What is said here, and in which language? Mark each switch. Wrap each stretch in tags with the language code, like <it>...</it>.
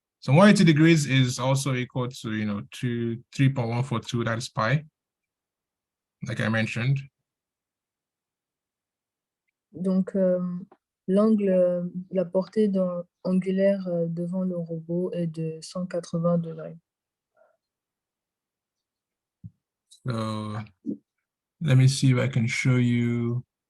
<en>So 180 degrees is also equal to 3.142, that is pi, like I mentioned.</en> <fr>Donc, l'angle, la portée angulaire devant le robot est de 180 degrés.</fr> <en>So let me see if I can show you.</en>